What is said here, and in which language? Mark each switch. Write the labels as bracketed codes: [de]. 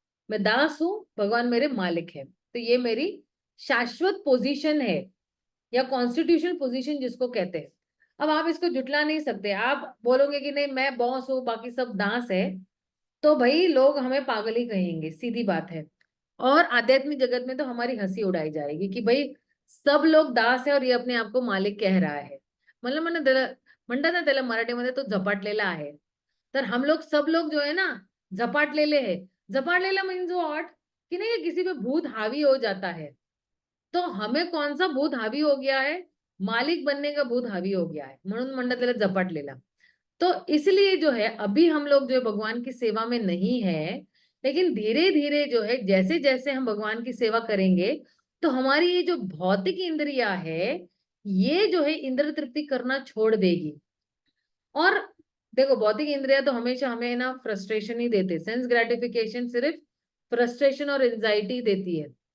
[hi] मैं दास हूं, भगवान मेरे मालिक है, तो ये मेरी शाश्वत पोजीशन है, या कॉन्स्टिट्यूशनल पोजीशन जिसको कहते हैं। अब आप इसको जुटला नहीं सकते। आप बोलोगे कि नहीं मैं बॉस हूँ बाकी सब दास है, तो भाई लोग हमें पागल ही कहेंगे, सीधी बात है। और आध्यात्मिक जगत में तो हमारी हंसी उड़ाई जाएगी कि भाई सब लोग दास है और ये अपने आप को मालिक कह रहा है। मतलब मैंने [mr] म्हणतात ना त्याला मराठीमध्ये तो झपाटलेला आहे। [hi] तर हम लोग सब लोग जो है ना झपाटलेले है। झपाटलेला [en] means what, [hi] कि नहीं कि किसी पे भूत हावी हो जाता है। तो हमें कौन सा भूत हावी हो गया है? मालिक बनने का भूत हावी हो गया है, [mr] म्हणून म्हणतात त्याला झपाटलेला। [hi] तो इसलिए जो है अभी हम लोग जो है भगवान की सेवा में नहीं है, लेकिन धीरे धीरे जो है जैसे जैसे हम भगवान की सेवा करेंगे तो हमारी ये जो भौतिक इंद्रियां है ये जो है इंद्र तृप्ति करना छोड़ देगी। और देखो, भौतिक इंद्रिया तो हमेशा हमें ना फ्रस्ट्रेशन ही देते, सेंस ग्रेटिफिकेशन सिर्फ फ्रस्ट्रेशन और एंजाइटी देती है।